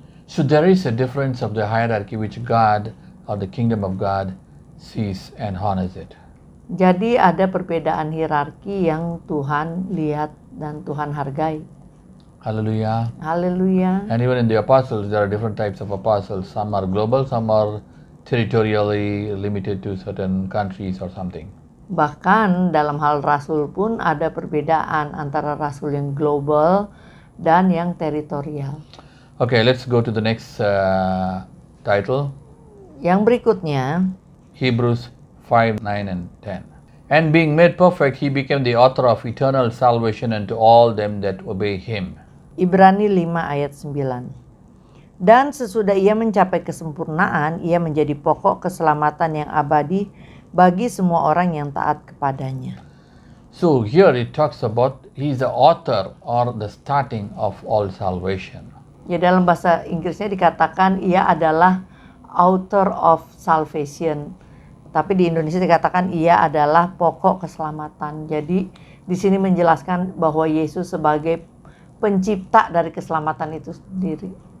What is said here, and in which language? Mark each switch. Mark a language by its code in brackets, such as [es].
[en] So there is a difference of the hierarchy which God or the kingdom of God sees and honors it. [id] Jadi ada perbedaan hierarki yang Tuhan lihat dan Tuhan hargai. [en] Hallelujah. [id] Haleluya. [en] And even in the apostles, there are different types of apostles. Some are global, some are territorially limited to certain countries or something. [id] Bahkan dalam hal rasul pun ada perbedaan antara rasul yang global dan yang teritorial. [en] Okay, let's go to the next title. [id] Yang berikutnya, [en] Hebrews 5, 9 and 10. And being made perfect, he became the author of eternal salvation unto all them that obey him. [id] Ibrani 5 ayat 9. Dan sesudah ia mencapai kesempurnaan, ia menjadi pokok keselamatan yang abadi bagi semua orang yang taat kepadanya. [en] So here it talks about he is the author or the starting of all salvation. [id] Ya dalam bahasa Inggrisnya dikatakan ia adalah [en] author of salvation. [id] Tapi di Indonesia dikatakan ia adalah pokok keselamatan. Jadi di sini menjelaskan bahwa Yesus sebagai pencipta dari keselamatan itu sendiri.